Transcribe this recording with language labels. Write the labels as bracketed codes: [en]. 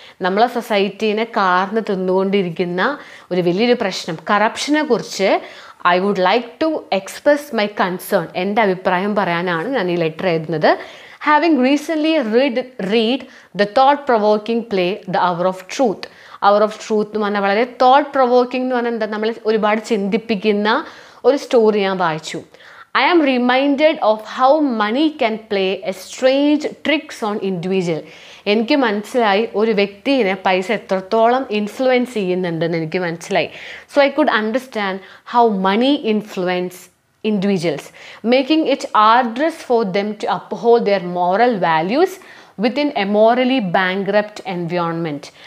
[ml] നമ്മളെ സൊസൈറ്റീനെ കാർന്ന് തിന്നുകൊണ്ടിരിക്കുന്ന ഒരു വലിയൊരു പ്രശ്നം കറപ്ഷനെ കുറിച്ച് [en] I would like to express my concern, [ml] എൻ്റെ അഭിപ്രായം പറയാനാണ് ഞാൻ ഈ ലെറ്റർ എഴുതുന്നത്. [en] Having recently read the thought provoking play the hour of truth. [ml] Hour of truth എന്ന് പറഞ്ഞാൽ വളരെ തോട്ട് പ്രൊവോക്കിംഗ് എന്ന് പറഞ്ഞാൽ എന്താ, നമ്മളെ ഒരുപാട് ചിന്തിപ്പിക്കുന്ന ഒരു സ്റ്റോറി ഞാൻ വായിച്ചു. [en] I am reminded of how money can play a strange tricks on individual. [ml] എനിക്ക് മനസ്സിലായി ഒരു വ്യക്തിയെ പൈസ എത്രത്തോളം ഇൻഫ്ലുവൻസ് ചെയ്യുന്നുണ്ടെന്ന് എനിക്ക് മനസ്സിലായി. [en] So I could understand how money influence individuals, making it arduous for them to uphold their moral values within a morally bankrupt environment.